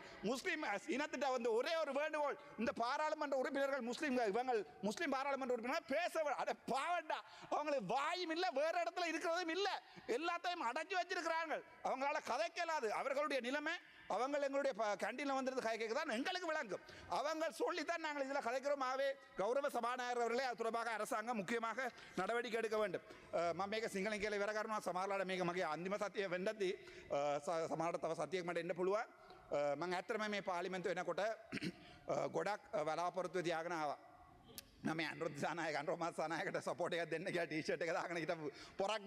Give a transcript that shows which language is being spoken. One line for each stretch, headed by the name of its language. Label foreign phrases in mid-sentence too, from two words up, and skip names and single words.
Tamil: முஸ்லீம் இனத்திட்ட வந்து ஒரே ஒரு வேண்டுகோள், இந்த பாராளுமன்ற உறுப்பினர்கள் முஸ்லீம் பாராளுமன்ற உறுப்பினர்கள் பேச அட பாவண்டா, அவங்களுக்கு வாயும் இல்லை, வேற இடத்துல இருக்கிறதும் இல்லை, எல்லாத்தையும் அடைச்சி வச்சிருக்கிறாங்க. அவங்களால கதைக்கலாது. அவர்களுடைய நிலைமை அவங்க எங்களுடைய கேண்டீன்ல வந்துருந்து கதைக்க தான் எங்களுக்கு விளங்கும். அவங்க சொல்லித்தான் நாங்கள் இதில் கதைக்கிறோம். ஆகவே கௌரவ சபாநாயகர் அவர்களே அது தொடர்பாக அரசாங்கம் முக்கியமாக நடவடிக்கை எடுக்க வேண்டும்.
Sinhala: මේක සිංහලෙන් කියලා ඉවර කරනවා. සමහරලාට මේක මගේ අන්තිම සතිය වෙන්නදී සමහරට තව සතියක් මට එන්න පුළුවන්. මම ඇත්තටම මේ පාර්ලිමේන්තුව එනකොට ගොඩක් බලාපොරොත්තු තියාගෙන ආවා. මේ අනුරුද්ධ සානායකට සපෝට් එකක් දෙන්න කියලා ටී-ෂර්ට් එක දාගෙන හිටපු පොරක්නේ.